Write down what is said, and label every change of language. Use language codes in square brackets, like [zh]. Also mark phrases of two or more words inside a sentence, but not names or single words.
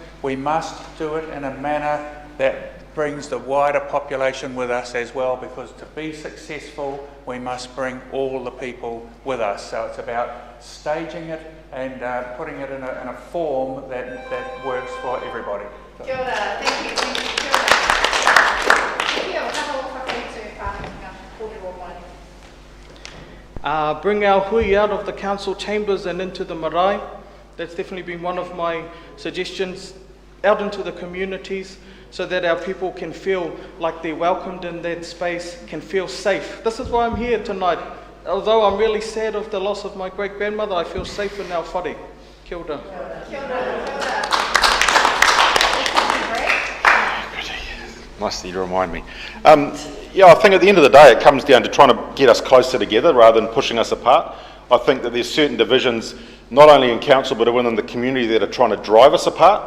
[en] We must do it in a manner that brings the wider population with us as well, because to be successful, we must bring all the people with us. So it's about staging it and putting it in a form that works for everybody. [mi] Kia ora, [en] thank you. [mi] Kia ora. Kia ora, taha o whakaetu Pānanga, kōrero mai. [en] Bring our hui out of the council chambers and into the marae. That's definitely been one of my suggestions, out into the communities, so that our people can feel like they're welcomed in that space, can feel safe. This is why I'm here tonight. Although I'm really sad of the loss of my great-grandmother, I feel safe in our whare. [mi] Kia ora. Kia ora. [en] Nice that you remind me. Yeah, I think at the end of the day it comes down to trying to get us closer together rather than pushing us apart. I think that there's certain divisions, not only in council but within the community, that are trying to drive us apart.